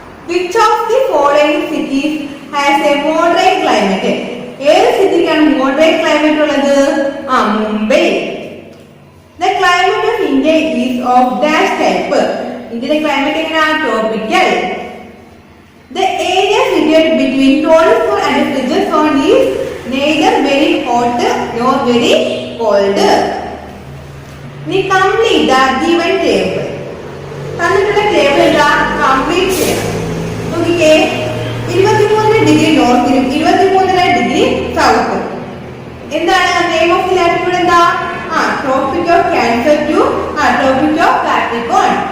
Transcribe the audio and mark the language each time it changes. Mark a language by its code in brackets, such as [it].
[en] Which of the following cities has a moderate climate? [ml] ഏത് സിറ്റിക്കാണ് moderate climate ഉള്ളത്? Mumbai. [en] The climate of India is of dash type. [ml] ഇന്ത്യയുടെ climate എങ്ങനെയാണ്? [en] tropical. The area situated between torrid zone and frigid zone is neither very hot nor very cold. We complete the given table. [ml] തന്നിട്ടുള്ള table ഇതാ complete ചെയ്യണം. നോക്കിക്കേ, 23 degree നോർത്തിനും 23 degree സൗത്തും. എന്താണ് [en] Name of the latitude? [ml] എന്താ? [en] Tropic of Cancer to Tropic of Capricorn.